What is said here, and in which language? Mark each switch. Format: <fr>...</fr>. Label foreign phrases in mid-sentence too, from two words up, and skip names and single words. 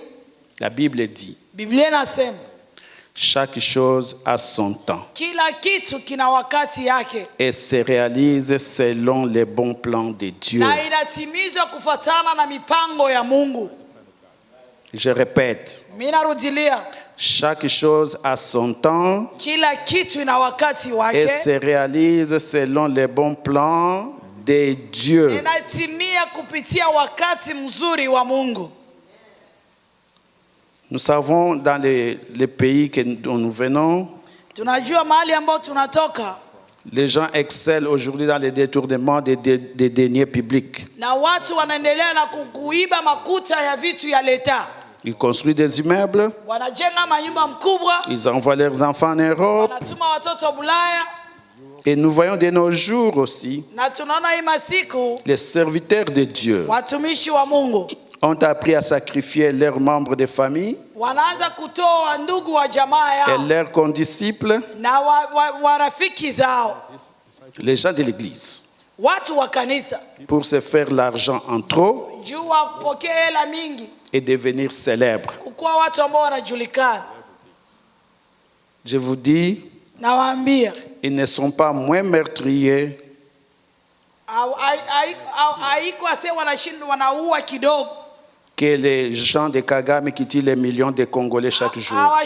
<fr>La Bible dit.</fr> <sw>Biblia inasema.</sw> <fr>Chaque chose a son temps.</fr> <sw>Kila kitu kina wakati yake.</sw> <fr>Et se réalise selon les bons plans de Dieu.</fr> <sw>Na inatimizwa kufuatana na mipango ya Mungu.</sw> <fr>Je répète.</fr> <sw>Minarudilia.</sw> <fr>Chaque chose a son temps.</fr> <sw>Kila kitu ina wakati wake.</sw> <fr>Et se réalise selon les bons plans de Dieu.</fr> <sw>Inatimia kupitia wakati mzuri wa Mungu.</sw> <fr>Nous savons dans les pays dont nous venons,</fr> <sw>tunajua mahali ambao tunatoka,</sw> <fr>les gens excellent aujourd'hui dans le détournement des deniers publics.</fr> <sw>Na watu wanaendelea na kuiba makuta ya vitu ya leta.</sw> <fr>Ils construisent des immeubles.</fr> <sw>Wanajenga manyumba mkubwa.</sw> <fr>Ils envoient leurs enfants en Europe.</fr> <sw>Wanatuma watoto Bulaya.</sw> <fr>Et nous voyons de nos jours aussi,</fr> <sw>na tunaona hii masiku,</sw> <fr>les serviteurs de Dieu</fr> <sw>watumishi wa Mungu</sw> <fr>ont appris à sacrifier leurs membres de famille</fr> <sw>wanaanza kutoa ndugu wa jamaa yao</sw> <fr>et leurs condisciples,</fr> <sw>na warafiki zao,</sw> <fr>les gens de l'église,</fr> <sw>watu wa kanisa,</sw> <fr>pour se faire l'argent en trop</fr> <sw>juu wapokee hela mingi</sw> <fr>et devenir célèbres.</fr> <sw>kukuwa watu ambao wanajulikana.</sw> <fr>Je vous dis,</fr> <sw>nawaambia,</sw> <fr>ils ne sont pas moins meurtriers que les gens de Kagame qui tuent les millions de Congolais chaque jour.</fr>